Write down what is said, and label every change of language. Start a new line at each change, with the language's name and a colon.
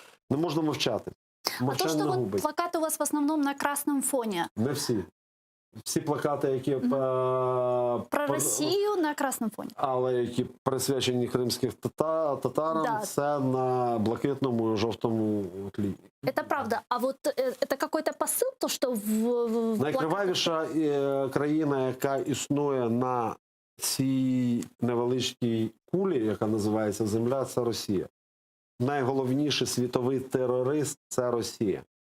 Ukrainian: Не можна мовчати. Мовчання не губить. Плакати у вас в основному на красному фоні. Не всі. Всі плакати, які про Росію на красному фоні. Але які присвячені кримським татарам, це на блакитному і жовтому тлі.
Russian: Это правда. А это какой-то посыл, то, что в
Ukrainian: найкривавіша країна, яка існує на цій невеличкій кулі, яка називається Земля, це Росія. Найголовніший світовий терорист – це Росія.